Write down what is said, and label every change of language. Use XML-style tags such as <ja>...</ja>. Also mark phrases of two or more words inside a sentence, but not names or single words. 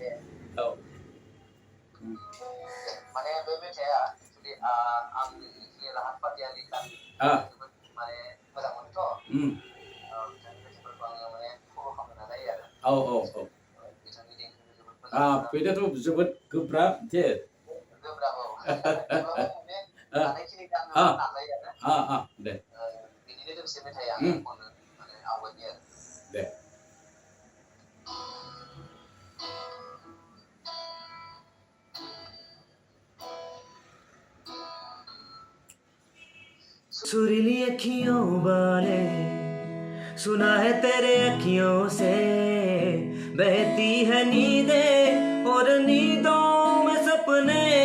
<brx>माने बे मेथाइआ एक्चुअलि आं राहात फाथियानि गान जोबोद माने मोजां मोनोथ' बिथांनि मेथाइफोरखौ आङो माने फल' खालामनो नाजायो आरो बिथांनि देंखोखौ जोबोद मोजां बेथ' जोबोद गोब्राब दे गोब्राब थेवब्लाबो माने हानायखिनि गाननो नाजायो आरो दे बिनिनो दोंसे मेथाइ आङो खनो माने आवगायनि आरो दे</brx> <hi>सुरीली अखियों वाले सुना है तेरे अखियों से बहती है नींदें और नींदों में सपने</hi>